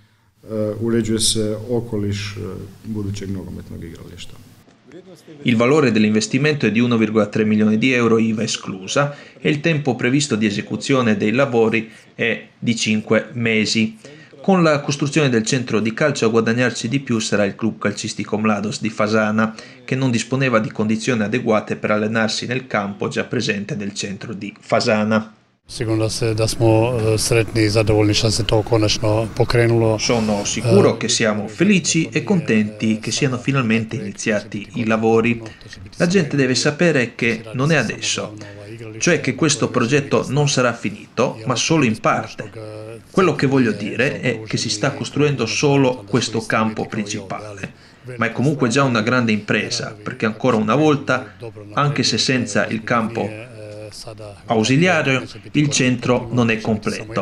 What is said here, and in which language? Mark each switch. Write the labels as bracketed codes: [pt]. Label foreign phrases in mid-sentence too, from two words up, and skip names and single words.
[it] Il valore dell'investimento è di 1,3 milioni di euro IVA esclusa e il tempo previsto di esecuzione dei lavori è di 5 mesi. Con la costruzione del centro di calcio a guadagnarci di più sarà il club calcistico Mladost di Fasana, che non disponeva di condizioni adeguate per allenarsi nel campo già presente del centro di Fasana. [hr] Sigurno da smo sretni i zadovoljni što se to konačno pokrenulo. [it] Sono sicuro che siamo felici e contenti che siano finalmente iniziati i lavori. La gente deve sapere che non è adesso, cioè che questo progetto non sarà finito, ma solo in parte. Quello che voglio dire è che si sta costruendo solo questo campo principale, ma è comunque già una grande impresa, perché ancora una volta, anche se senza il campo ausiliario, il centro non è completo.